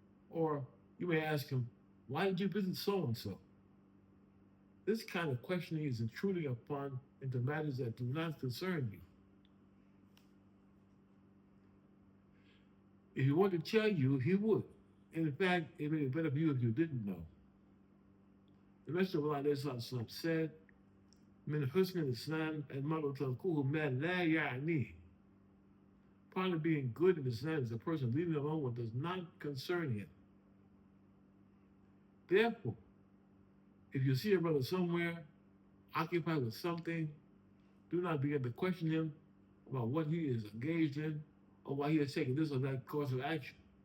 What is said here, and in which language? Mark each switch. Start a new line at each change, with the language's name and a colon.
English: Or you may ask him, why did you visit so-and-so? This kind of questioning is intruding upon into matters that do not concern you. If he wanted to tell you, he would. In fact, it would be better for you if you didn't know. The Messenger of Allah said,
Arabic: من حسن الإسلام المرء تركه ما لا يعنيه.
English: Part of being good in Islam is a person leaving alone what does not concern him. Therefore, if you see a brother somewhere occupied with something, do not begin to question him about what he is engaged in or why he has taken this or that course of action.